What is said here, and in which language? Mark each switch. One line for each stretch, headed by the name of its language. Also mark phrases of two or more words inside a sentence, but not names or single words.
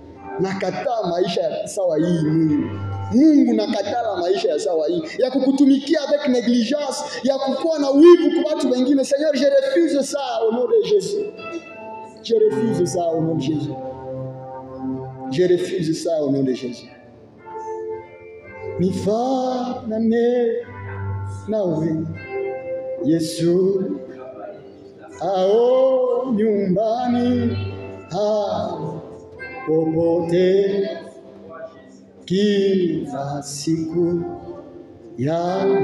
Swahili: Nakata maisha ya sawa hii Mungu nakatala maisha ya sawa hii ya kukutumikia
French: avec négligence,
Swahili: ya kukuwa na wivu kwa watu wengine.
French: Seigneur, je refuse ça au nom de Jésus. Je refuse ça au nom de Jésus. Je refuse ça au nom de Jésus.
Swahili: Nifanane nawe Yesu, ao nyumbani popote, kila siku ya